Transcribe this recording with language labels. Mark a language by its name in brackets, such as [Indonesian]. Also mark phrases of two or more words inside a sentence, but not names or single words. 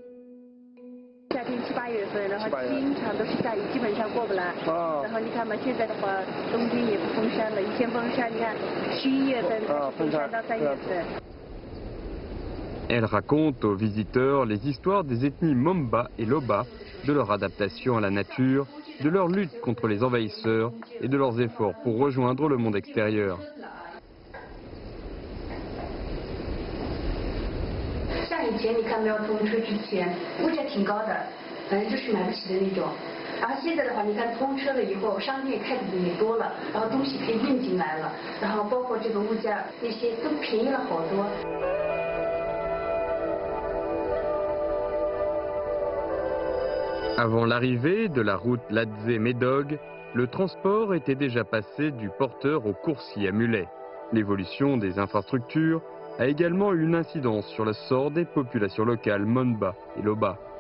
[French] Elle raconte aux visiteurs les histoires des ethnies Monba et Loba, de leur adaptation à la nature, de leur lutte contre les envahisseurs et de leurs efforts pour rejoindre le monde extérieur. [Chinese] 像以前你看没有通车之前，物价挺高的，反正就是买不起的那种。然后现在的话，你看通车了以后，商店开的也多了，然后东西可以运进来了，然后包括这个物价那些都便宜了好多。 [French] Avant l'arrivée de la route Ladzé-Médoc, le transport était déjà passé du porteur au coursier à mulet. L'évolution des infrastructures a également eu une incidence sur le sort des populations locales Monba et Loba.